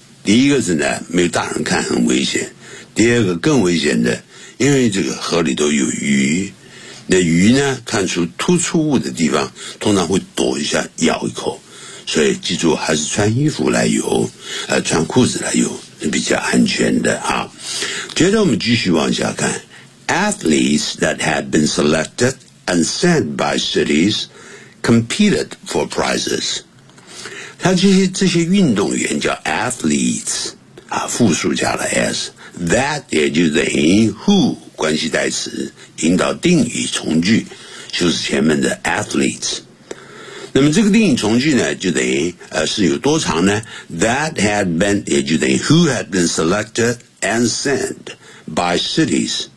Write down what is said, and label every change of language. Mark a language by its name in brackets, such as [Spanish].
[Chinese] 第一个是呢，没有大人看很危险，第二个更危险的，因为这个河里都有鱼，那鱼呢看出突出物的地方通常会躲一下咬一口，所以记住还是穿衣服来游，穿裤子来游是比较安全的啊。接着我们继续往下看。 [English] Athletes that had been selected and sent by cities competed for prizes。 [Chinese] 他这些运动员叫 athletes 啊，复数加了 s， that 也就等于 who 关系代词，引导定语从句，就是前面的 athletes。那么这个定语从句呢，就等于是有多长呢？ [English] that had been 也就等于 who had been selected and sent by cities。